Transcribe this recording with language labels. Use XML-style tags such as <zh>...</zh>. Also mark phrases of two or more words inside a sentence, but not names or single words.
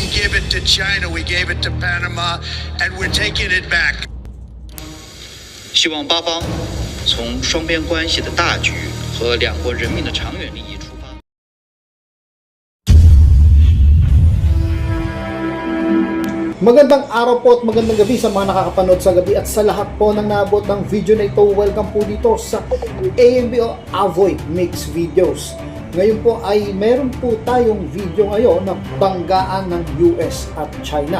<en>give it to China, we gave it to Panama, and we're taking it back.</en> <zh>希望八方从双边关系的大局和两国人民的长远利益出发。</zh> <tl>Magandang araw po at magandang gabi sa mga nakakapanood sa gabi at sa lahat po ng naabot ng video na ito. Welcome po dito sa AMBO Avoy Mix Videos. Ngayon po ay meron po tayong video ngayon na banggaan ng US at China.</tl>